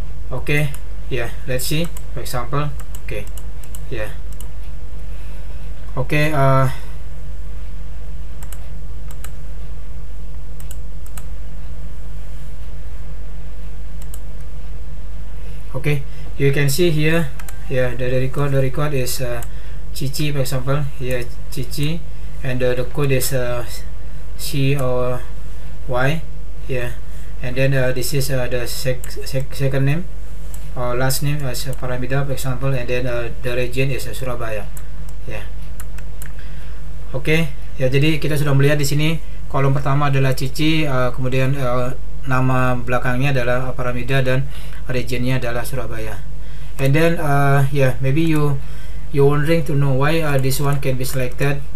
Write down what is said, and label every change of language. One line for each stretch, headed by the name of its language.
English: Okay, let's see. For example, okay, okay, okay, you can see here, the record is Cici, for example, here Cici, and the code is C or Y, and then this is the second name or last name as Paramida, for example, and then the region is Surabaya.
Indonesian: Okay, jadi kita sudah melihat di sini kolom pertama adalah Cici, kemudian nama belakangnya adalah Paramida, dan regionnya adalah Surabaya.
English: And then maybe you wondering to know why this one can be selected.